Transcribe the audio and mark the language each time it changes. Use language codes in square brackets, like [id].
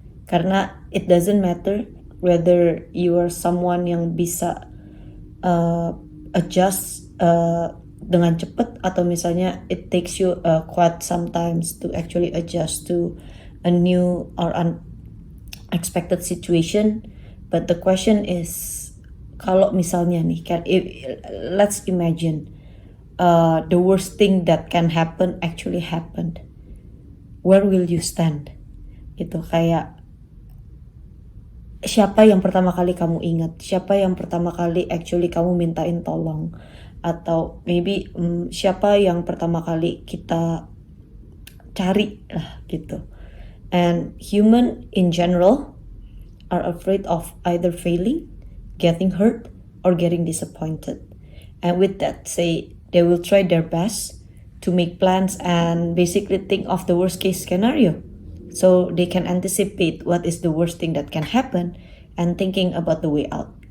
[en] Karena it doesn't matter whether you are someone [id] yang bisa adjust dengan cepat, atau misalnya [en] it takes you quite sometimes to actually adjust to a new or unexpected situation. But the question is, [id] kalau misalnya nih [en] let's imagine the worst thing that can happen actually happened, where will you stand? [id] Gitu, kayak siapa yang pertama kali kamu ingat, siapa yang pertama kali actually kamu mintain tolong, atau maybe siapa yang pertama kali kita cari lah gitu. [en] And human in general are afraid of either failing, getting hurt, or getting disappointed. And with that, say they will try their best to make plans and basically think of the worst case scenario, so they can anticipate what is the worst thing that can happen and thinking about the way out.